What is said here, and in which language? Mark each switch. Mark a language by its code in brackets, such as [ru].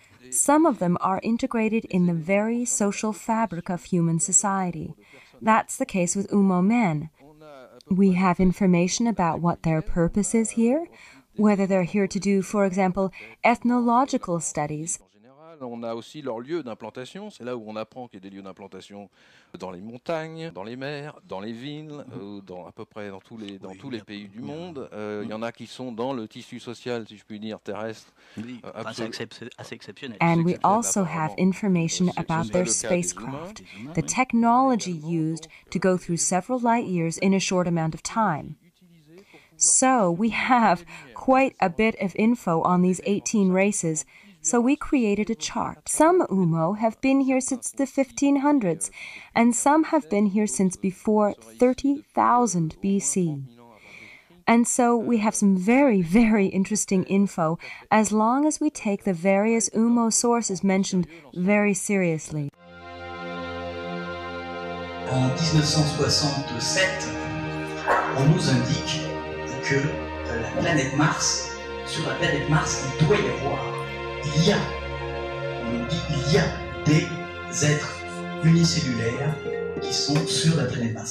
[en] Some of them are integrated in the very social fabric of human society. That's the case with UMMO men. We have information about what their purpose is here, whether they're here to do, for example, ethnological studies. [fr] On a aussi leurs lieux d'implantation. C'est là où on apprend qu'il y a des lieux d'implantation dans les montagnes, dans les mers, dans les villes, à peu près dans tous les pays du monde. Il y en a qui sont dans le tissu social, si je puis dire, terrestre. Oui, c'est assez exceptionnel. [en] And we also have information about their spacecraft, the technology used to go through several light years in a short amount of time. So we have quite a bit of info on these 18 races, so we created a chart. Some UMMO have been here since the 1500s, and some have been here since before 30,000 BC. And so we have some very, very interesting info as long as we take the various UMMO sources mentioned very seriously. [fr] En 1967, on nous indique que la planète Mars, sur la planète Mars, il doit y avoir, on nous dit il y a des êtres unicellulaires qui sont sur la planète Mars.